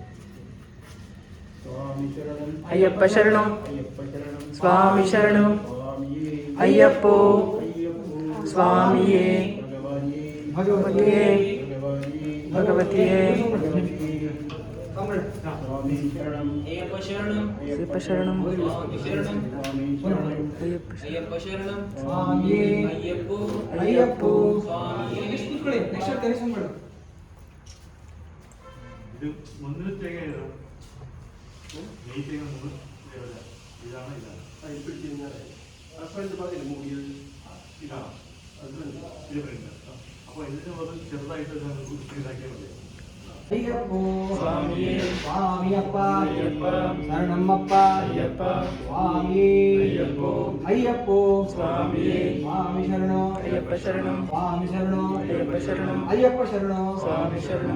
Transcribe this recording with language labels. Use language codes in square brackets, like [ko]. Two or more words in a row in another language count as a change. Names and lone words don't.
[kn] ಅಯ್ಯಪ್ಪ ಶರಣಂ ಸ್ವಾಮಿ ಶರಣಂ ಅಯ್ಯಪ್ಪ ಸ್ವಾಮಿಯೇ ಭಗವತಿಯೇ ಭಗವತಿಯೇ ಅಯ್ಯಪ್ಪ ಶರಣಂ ಅಯ್ಯಪ್ಪ ಶರಣಂ ಸ್ವಾಮಿ ಶರಣಂ ಅಯ್ಯಪ್ಪ ಅಯ್ಯಪ್ಪ ಶರಣಂ ಸ್ವಾಮಿಯೇ ಅಯ್ಯಪ್ಪ ಅಯ್ಯಪ್ಪ ಸ್ವಾಮಿಯೇ ಇಟ್ಕೊಳ್ಳಿ [en] next correction [kn] ಮಾಡು [ml] ഇത് മുന്നിൽ തേങ്ങ നെയ് തേങ്ങ മുന്നിൽ ഇതാണ് ഇതാണ് ഇതാണ് അത് ഡിഫറെന്റ് അപ്പോൾ ഇതിന് മുതൽ ചെറുതായിട്ട് ഇതാക്കിയാൽ മതി [kn] ಅಯ್ಯಪ್ಪ ಸ್ವಾಮಿಯೇ ಸ್ವಾಮಿಯಪ್ಪ ಅಯ್ಯಪ್ಪ ಶರಣಮ್ಮಪ್ಪ ಅಯ್ಯಪ್ಪ ಸ್ವಾಮಿಯೇ ಅಯ್ಯಪ್ಪ ಅಯ್ಯಪ್ಪ ಸ್ವಾಮಿಯೇ ಸ್ವಾಮಿ ಶರಣೋ ಅಯ್ಯಪ್ಪ ಶರಣಂ ಸ್ವಾಮಿ ಶರಣೋ ಅಯ್ಯಪ್ಪ ಶರಣಂ ಅಯ್ಯಪ್ಪ ಶರಣೋ ಸ್ವಾಮಿ ಶರಣಂ